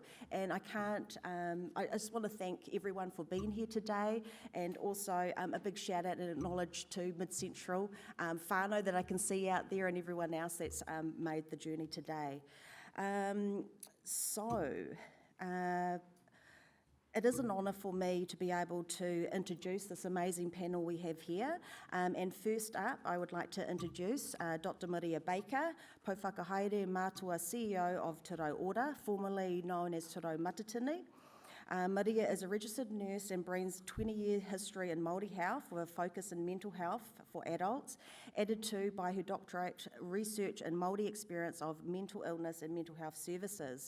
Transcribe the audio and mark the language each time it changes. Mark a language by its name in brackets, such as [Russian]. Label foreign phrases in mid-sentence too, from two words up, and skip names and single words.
[English] And I just want to thank everyone for being here today, and also a big shout out and acknowledge to Mid-Central whanau that I can see out there and everyone else that's made the journey today. It is an honour for me to be able to introduce this amazing panel we have here. And first up, I would like to introduce Dr. Maria Baker, [Māori] Pouwhakahaere Mātua [English] CEO of Te Rau Ora, formerly known as Te Rau Matatini. Maria is a registered nurse and brings 20-year history in Māori health with a focus in mental health for adults, added to by her doctorate research and Māori experience of mental illness and mental health services.